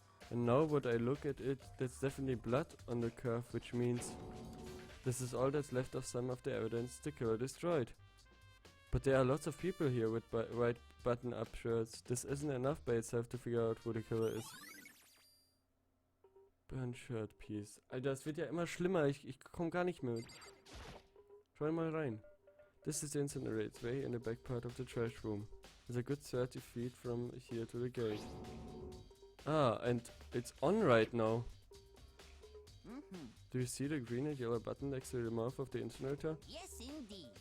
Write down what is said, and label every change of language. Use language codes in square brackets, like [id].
[en] And now when I look at it, there's definitely blood on the curve, which means this is all that's left of some of the evidence the killer destroyed. But there are lots of people here with white button-up shirts. This isn't enough by itself to figure out who the killer is. Burn shirt piece. [de] Alter, das wird ja immer schlimmer. Ich komm gar nicht mehr mit. Schau mal rein. [en] This is the incinerator. It's way in the back part of the trash room. It's a good 30 feet from here to the gate. Ah, and it's on right now. Do you see the green and yellow button next to the mouth of the incinerator? Yes, indeed.